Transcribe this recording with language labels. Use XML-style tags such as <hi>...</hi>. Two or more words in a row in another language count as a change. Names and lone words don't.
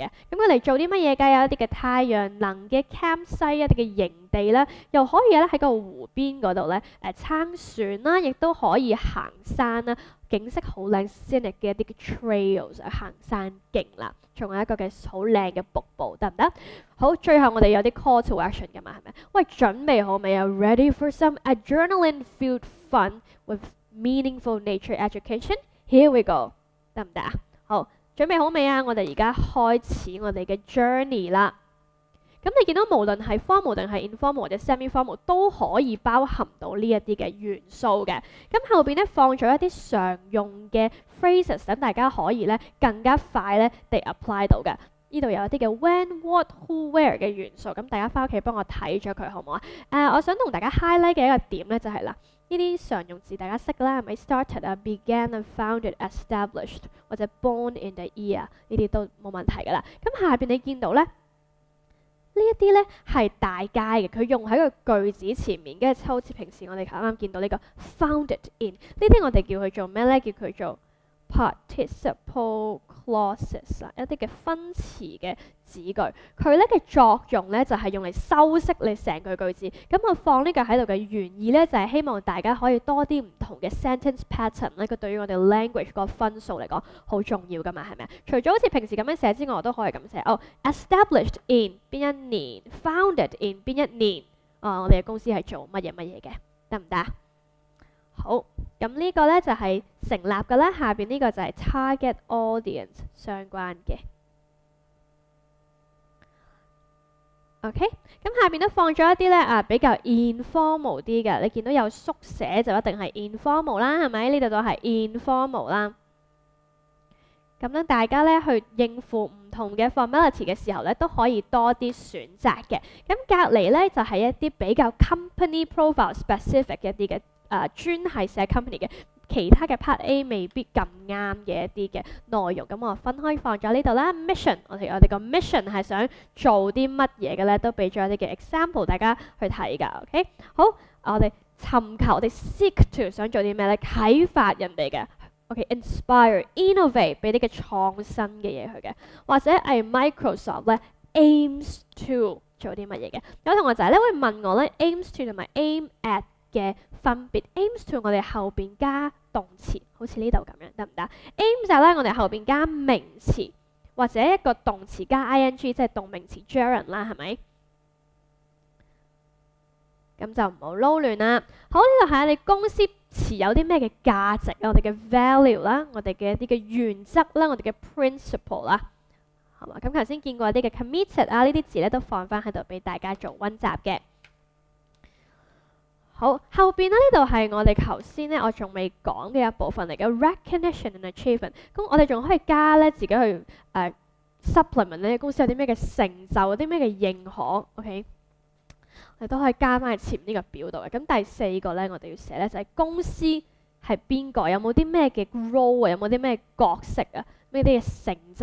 <yue>咁佢嚟做啲乜嘢㗎？有一啲嘅太陽能嘅 campsite， 一啲嘅營地啦，又可以咧喺個湖邊嗰度咧撐船啦，亦都可以行山啦，景色好靚 scenic 嘅一啲嘅 trails 行山徑啦，仲有一個嘅好靚嘅瀑布，得唔得？好，最後我哋有啲</yue> <en>call to action</en> <yue>㗎嘛，係咪？喂，準備好未啊 ？</yue> <en>Ready for some adrenaline-filled fun with meaningful nature education？ Here we go，</en> <yue>得唔得啊？好，準備好未啊？我哋而家開始我哋嘅 journey 啦。咁你見到無論係 formal 定係 informal 或者 semi-formal 都可以包含到呢一啲嘅元素嘅。咁後邊咧放咗一啲常用嘅 phrases， 等大家可以咧更加快咧地 apply 到嘅。呢度有一啲嘅</yue> <en>when、what、who、where</en> <yue>嘅元素，咁大家翻屋企幫我睇咗佢好唔好啊？我想同大家 highlight 嘅一個點咧就係啦。呢啲常用字大家識啦，係咪 started 啊、began 啊、</yue> <en>founded、established</en> <yue>或者</yue> <en>born in the year</en> <yue>呢啲都冇問題㗎啦。咁下邊你見到咧，呢一啲咧係大家嘅，佢用喺個句子前面，跟住好似平時我哋啱啱見到呢個</yue> <en>founded in</en> <yue>呢啲，我哋叫佢做咩咧？叫佢做</yue> <en>participle clauses</en> <yue>啊，一啲嘅分詞嘅子句，佢咧嘅作用咧就係用嚟修飾你成句句子。咁我放呢個喺度嘅原意咧，就係希望大家可以多啲唔同嘅</yue> <en>sentence pattern</en> <yue>咧，佢對於我哋 language 個分數嚟講好重要噶嘛，係咪啊？除咗好似平時咁樣寫之外，我都可以咁寫。哦 ，</yue> <en>established in</en> <yue>邊一年 ，</yue> <en>founded in</en> <yue>邊一年。我哋嘅公司係做乜嘢嘅，得唔得？好，咁呢個咧就係成立嘅啦。下邊呢個就係</yue> <en>target audience</en> <yue>相關嘅。OK，咁下邊都放咗一啲咧比較 informal 啲嘅。你見到有縮寫就一定係 informal 啦，係咪？呢度都係 informal 啦。咁樣大家咧去應付唔同嘅 formality 嘅時候咧，都可以多啲選擇嘅。咁隔離咧就係一啲比較</yue> <en>company profile specific</en> <yue>嘅一啲嘅。專係寫 company 嘅，其他嘅 part A 未必咁啱嘅一啲嘅內容，咁我分開放咗呢度啦。Mission， 我哋個 mission 係想做啲乜嘢嘅咧，都俾咗一啲嘅 example 大家去睇㗎。OK， 好，我哋尋求，我哋</yue> <en>seek to</en> <yue>想做啲咩咧？啟發人哋嘅。OK，</yue> <en>inspire、innovate</en> <yue>俾啲嘅創新嘅嘢佢嘅，或者係 Microsoft 咧</yue> <en>aims to</en> <yue>做啲乜嘢嘅？有同學仔咧會問我咧</yue> <en>aims to</en> <yue>同埋</yue> <en>aim at</en> <yue>嘅分別</yue> <en>aims to</en> <yue>我哋後邊加動詞，好似呢度咁樣得唔得 ？aim 就係咧我哋後邊加名詞或者一個動詞加 ing， 即係動名詞 gerund 啦，係咪？咁就唔好撈亂啦。好，呢度係你公司持有啲咩嘅價值啊，我哋嘅 value 啦，我哋嘅一啲嘅原則啦，我哋嘅 principle 啦，係嘛？咁頭先見過一啲嘅 committed 啊，呢啲字咧都放翻喺度俾大家做溫習嘅。好，後邊咧呢度係我哋頭先咧我仲未講嘅一部分嚟嘅</yue> <en>recognition and achievement。</en> <yue>咁我哋仲可以加咧自己去supplement 呢公司有啲咩嘅成就，有啲咩嘅認可 ，OK？我哋都可以加翻去前呢個表度嘅。咁第四個咧，我哋要寫咧就係公司係邊個，有冇啲咩嘅 role 啊，有冇啲咩角色啊，咩啲嘅成就？</yue>